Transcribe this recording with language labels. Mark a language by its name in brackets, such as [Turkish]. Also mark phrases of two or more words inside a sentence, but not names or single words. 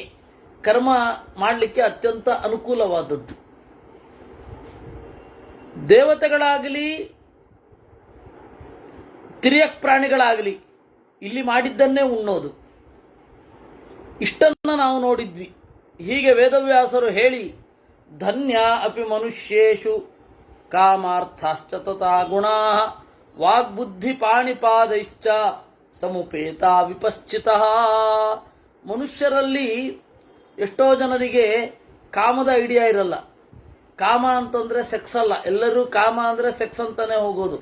[Kannada] ಕರ್ಮ ಮಾಡಲಿಕ್ಕೆ ಅತ್ಯಂತ ಅನುಕೂಲವಾದದ್ದು. ದೇವತೆಗಳಾಗಲಿ ತಿರ್ಯಕ್ ಪ್ರಾಣಿಗಳಾಗಲಿ ಇಲ್ಲಿ ಮಾಡಿದ್ದನ್ನೇ ಉಣ್ಣೋದು. ಇಷ್ಟನ್ನ ನಾವು ನೋಡಿದ್ವಿ. ಹೀಗೆ ವೇದವ್ಯಾಸರು ಹೇಳಿ, [Sanskrit] ಧನ್ಯ ಅಪಿ ಮನುಷ್ಯೇಷು ಕಾಮಾರ್ಥಾಶ್ಚ ತಥಾ ಗುಣಾ ವಾಗ್ಬುದ್ಧಿ ಪಾಣಿಪಾದೈಶ್ಚ ಸಮುಪೇತ ವಿಪಶ್ಚಿತಃ. [Kannada] ಮನುಷ್ಯರಲ್ಲಿ ಎಷ್ಟೋ ಜನರಿಗೆ ಕಾಮದ ಐಡಿಯಾ ಇರಲ್ಲ. ಕಾಮ ಅಂತಂದ್ರೆ ಸೆಕ್ಸ್ ಅಲ್ಲ. ಎಲ್ಲರೂ ಕಾಮ ಅಂದ್ರೆ ಸೆಕ್ಸ್ ಅಂತಾನೆ ಹೋಗೋದು.